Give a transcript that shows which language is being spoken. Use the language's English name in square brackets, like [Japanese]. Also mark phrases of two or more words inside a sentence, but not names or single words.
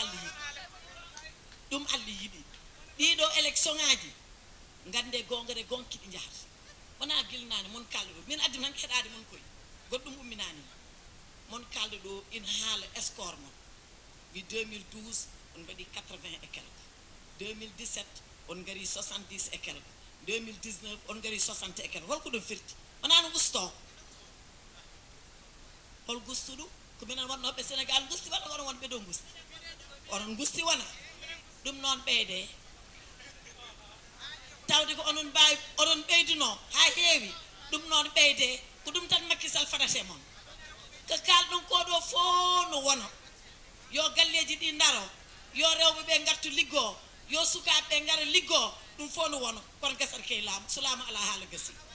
[Fula] ɗum Allah yiɗi ɗiɗo élection ngaji gande gonga de gonkiɗi jahata wona guilnani mon kalɗo ɗo min addi tan heɗade mon koye goɗɗum umminani mon kalɗo ɗo ina haala score mon wi 2012 on mbaɗi 80 [French] et quelque [Fula] 2017 on gari 70 [French] et quelque [Fula] 2019 on gari 60 [French] et quelque [Fula] holko ɗum firti wona no gusto hol gustuɗo ko minen wonnoɓe Sénégal gusti walla onon wonɓe ɗo gusti onon gusti wona ɗum noon ɓeyde tawde ko onon mbawi onon ɓeyduno ha heewi ɗum noon ɓeyde ko ɗum tan Macky Sall fadate mon ko kalɗon koɗo fof no wona yo galleji ɗi daro yo rewɓe ɓe gartu liggo yo sukaɓe ɓe gara liggo ɗum fof no wona kono gasata key laamu so laamu ala haala gasi